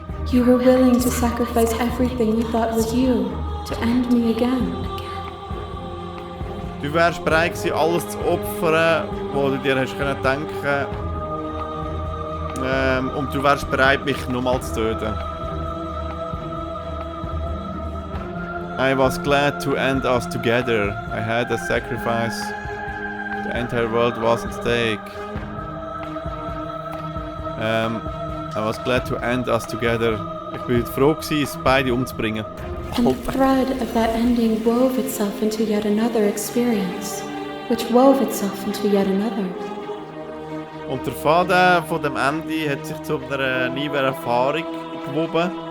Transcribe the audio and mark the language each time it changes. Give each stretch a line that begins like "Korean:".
English: You were willing to sacrifice everything you thought was you to end me again.
German: Du wärst bereit gewesen, alles zu opfern, was du dir hast denken können. Und du wärst bereit, mich nochmals zu töten.
English: I was glad to end us together. I had a sacrifice. The entire world was at stake. I was glad to end us together.
German: Ich bin froh gewesen, uns beide umzubringen.
English: And the thread of that ending wove itself into yet another experience, which wove itself into yet another.
German: Und der Faden von dem Ende hat sich zu einer neuen Erfahrung gewoben.